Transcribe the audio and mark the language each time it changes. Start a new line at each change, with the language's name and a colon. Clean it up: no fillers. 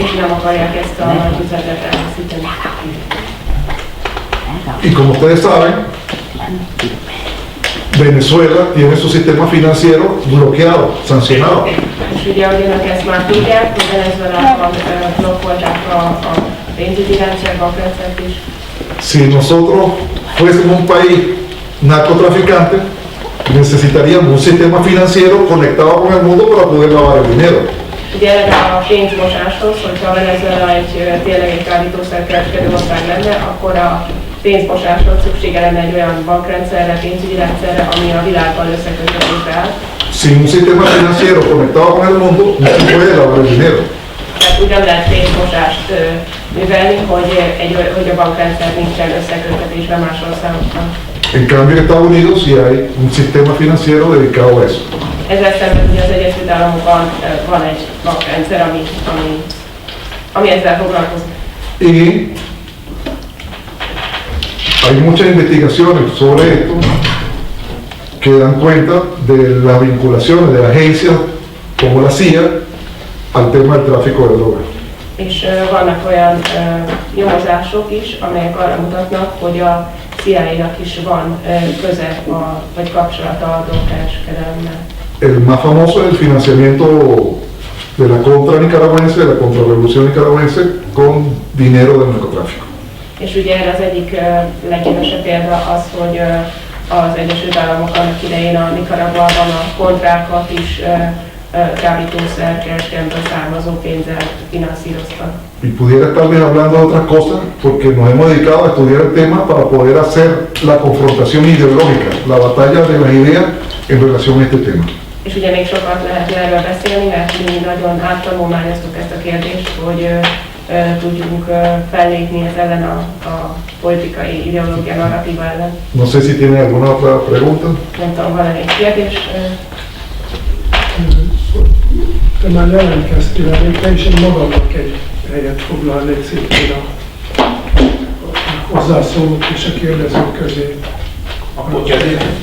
Hungarian: és nem akarják ezt a üzletet elveszíteni.
Spanish: Y como ustedes saben, Venezuela tiene su sistema financiero bloqueado, sancionado.
Hungarian: És ugye, ahogy önök ezt már tudják, hogy Venezuelában blokkolták a pénzügyi rendszer, bankrendszert is.
Spanish: Si nosotros fuésemos un país narcotraficante, necesitaríamos un sistema financiero conectado con el mundo para poder lavar el dinero.
Hungarian: Ugye erre a pénzmosáshoz, hogyha Venezuela tényleg egy kábítószerkereskedő ország lenne, akkor a pénzmosáshoz szüksége lenne egy olyan bankrendszerre, pénzügyi rendszerre, ami a világban összeköttetésre áll.
Spanish: Sin un sistema financiero conectado con el mundo, no se puede lavar el dinero.
Hungarian: Tehát úgy nem lehet pénzmosást művelni, hogy a bankrendszer nincsen összeköttetésben más országokkal.
Spanish: En cambio, en Estados Unidos sí hay un sistema financiero dedicado a eso.
Hungarian: Ezzel szemben ugye az Egyesült Államokban van egy bankrendszer, ami ezzel foglalkozik.
Spanish: Y hay muchas investigaciones sobre esto que dan cuenta de las vinculaciones de agencias como la CIA al tema del tráfico de drogas.
Hungarian: És vannak olyan nyomozások is, amelyek arra mutatnak, hogy a CIA-nak is van köze vagy kapcsolata a drogkereskedelemmel.
Spanish: El más famoso es el financiamiento de la contra nicaragüense, de la contrarrevolución nicaragüense con dinero del narcotráfico.
Hungarian: És ugye erre az egyik leghíresebb példa az, hogy az Egyesült Államok annak idején a Nicaraguában a kontrákat is kábítószerkereskedelemből származó pénzzel finanszíroztak.
Spanish: Y pudiera estarles hablando de otras cosas porque nos hemos dedicado a estudiar el tema para poder hacer la confrontación ideológica, la batalla de las ideas en relación a este tema.
Hungarian: És ugye még sokat lehetne erről beszélni, mert mi nagyon áttanulmányoztuk ezt a kérdést, hogy tudjunk fellépni ez ellen a politikai ideológia narratíva ellen.
Spanish: No sé si tienen alguna otra pregunta.
Hungarian: Nem tudom, van-e egy kérdés? Te már jelentkeztél előtte, és én magamnak egy helyet foglalnék szépen a hozzászólók és a kérdezők közé. Akkor kérdés?